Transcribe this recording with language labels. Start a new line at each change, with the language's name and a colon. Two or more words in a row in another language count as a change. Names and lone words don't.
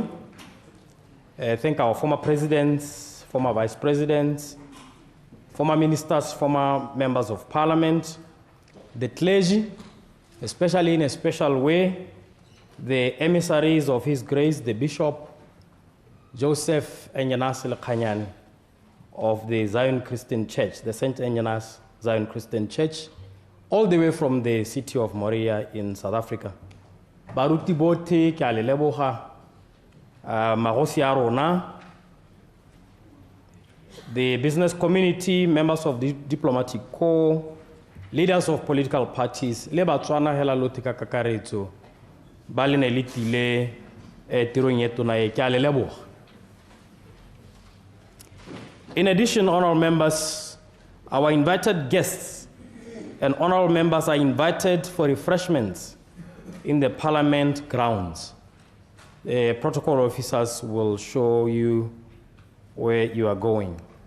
English: Thank our former presidents, former vice presidents, former ministers, former members of parliament, the clergy, especially in a special way, the emissaries of His Grace, the Bishop Joseph Enyanasi Lekhanyane of the Zion Christian Church, the St. Agnes Zion Christian Church, all the way from the city of Moria in South Africa.
Tswana: Baruti bote ke a le leboga magosi a rona,
English: the business community, members of the diplomatic corps, leaders of political parties,
Tswana: le Batswana hela lote ka kakaretso ba le ne le tile tirong e tona e ke a le leboga.
English: In addition, honorable members, our invited guests and honorable members are invited for refreshments in the Parliament grounds. The protocol officers will show you where you are going.